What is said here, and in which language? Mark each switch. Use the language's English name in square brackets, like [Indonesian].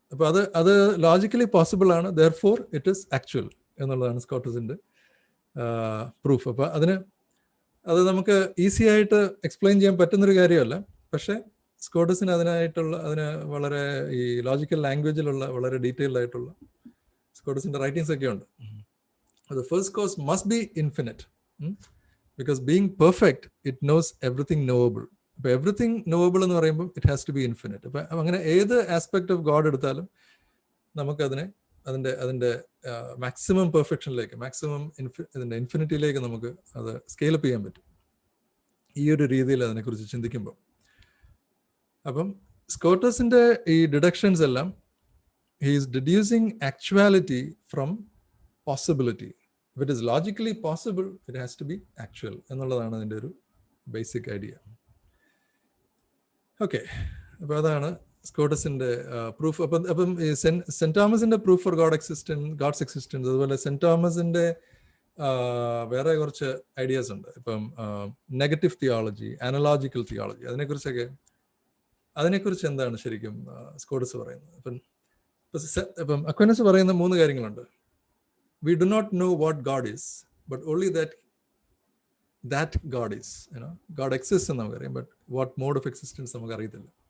[Malayalam] അപ്പോൾ അത് logically possible ആണ്, [English] therefore it is actual [Malayalam] എന്നുള്ളതാണ് സ്കോട്ടസിൻ്റെ പ്രൂഫ്. അപ്പോൾ അത് നമുക്ക് ഈസി ആയിട്ട് എക്സ്പ്ലെയിൻ ചെയ്യാൻ പറ്റുന്നൊരു കാര്യമല്ല. പക്ഷേ സ്കോട്ടസിന് അതിന് വളരെ ഈ ലോജിക്കൽ ലാംഗ്വേജിലുള്ള വളരെ ഡീറ്റെയിൽഡ് ആയിട്ടുള്ള സ്കോട്ടസിൻ്റെ റൈറ്റിങ്സ് ഒക്കെ ഉണ്ട്. [English] The first cause must be infinite because being perfect, it knows everything knowable. [Malayalam] അപ്പോൾ എവറിത്തിങ് നോവബിൾ എന്ന് പറയുമ്പോൾ [English] It has to be infinite. [Malayalam] അപ്പം അങ്ങനെ ഏത് ആസ്പെക്ട് ഓഫ് ഗോഡ് എടുത്താലും നമുക്കതിനെ അതിൻ്റെ മാക്സിമം പെർഫെക്ഷനിലേക്ക്, മാക്സിമം ഇതിൻ്റെ ഇൻഫിനിറ്റിയിലേക്ക് നമുക്ക് അത് സ്കെയിലപ്പ് ചെയ്യാൻ പറ്റും ഈ ഒരു രീതിയിൽ അതിനെക്കുറിച്ച് ചിന്തിക്കുമ്പോൾ. അപ്പം സ്കോട്ടസിൻ്റെ ഈ ഡിഡക്ഷൻസ് എല്ലാം [English] He is deducing actuality from possibility. If it is logically possible it has to be actual [Malayalam] എന്നുള്ളതാണ് അതിൻ്റെ ഒരു ബേസിക് ഐഡിയ. ഓക്കെ, അപ്പോൾ അതാണ് സ്കോട്ടസിന്റെ പ്രൂഫ് അപ്പം ഈ സെന്റ് തോമസിന്റെ പ്രൂഫ് ഫോർ ഗോഡ്സ് എക്സിസ്റ്റൻസ്, അതുപോലെ സെന്റ് തോമസിന്റെ വേറെ കുറച്ച് ഐഡിയാസ് ഉണ്ട്. ഇപ്പം നെഗറ്റീവ് തിയോളജി, അനലോജിക്കൽ തിയോളജി, അതിനെക്കുറിച്ച് എന്താണ് ശരിക്കും സ്കോട്ടസ് പറയുന്നത്? ഇപ്പം അക്വൈനസ് പറയുന്ന 3 കാര്യങ്ങളുണ്ട്. [English] We do not know what God is, but only that God is. God exists [Malayalam] എന്ന് നമുക്കറിയാം, [English] but what mode of existence [Malayalam] നമുക്ക് അറിയത്തില്ല.